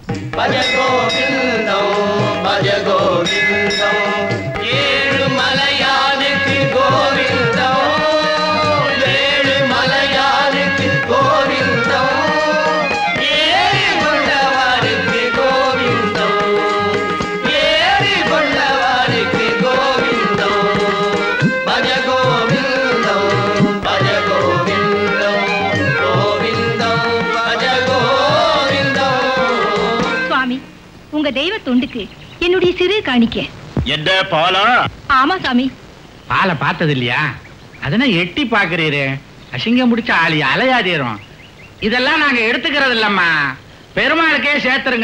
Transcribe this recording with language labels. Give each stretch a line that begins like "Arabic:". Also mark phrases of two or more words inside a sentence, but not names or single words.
Telugu: భజ గోవిందం భజ గోవిందం ఏడు మలయానికి గోవిందం ఏడు మలయానికి గోవిందం ఏడి కొండవారికి గోవిందం ఏడి కొండవారికి గోవిందం భజ గోవిందం భజ గోవిందం గోవిందం భజ గోవిందం.
Tamil: சுவாமி, உங்க தெய்வ தொண்டுக்கு என்னுடைய சிறு காணிக்க. என்ன பாலா? ஆமா சாமி. பாலை பார்த்தது இல்லையா? அதெல்லாம் எட்டி பாக்குறீரு. அசிங்கம் முடிச்ச ஆளி அலையாதீரும். இதெல்லாம் நாங்க எடுத்துக்கிறது இல்லம்மா, பெருமாளுக்கே சேர்த்துருங்க.